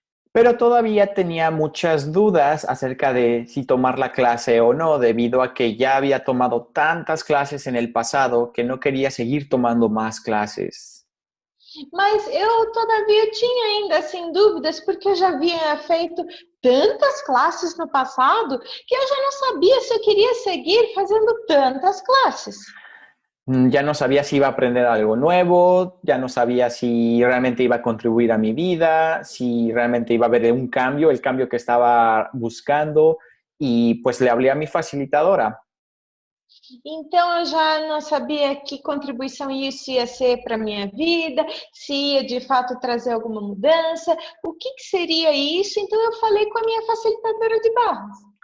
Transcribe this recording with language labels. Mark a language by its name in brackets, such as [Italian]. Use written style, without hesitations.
[Spanish] Pero todavía tenía muchas dudas acerca de si tomar la clase o no, debido a que ya había tomado tantas clases en el pasado que no quería seguir tomando más clases. [Portuguese] Mas eu, todavia, tinha ainda assim dúvidas, porque eu já havia feito tantas classes no passado que eu já não sabia se eu queria seguir fazendo tantas classes. [Spanish] Ya no sabía si iba a aprender algo nuevo, ya no sabía si realmente iba a contribuir a mi vida, si realmente iba a haber un cambio, el cambio que estaba buscando, y pues le hablé a mi facilitadora. [Portuguese] Então eu já não sabia que contribuição isso ia ser para a minha vida, se ia de fato trazer alguma mudança, o que seria isso. Então eu falei com a minha facilitadora de barras.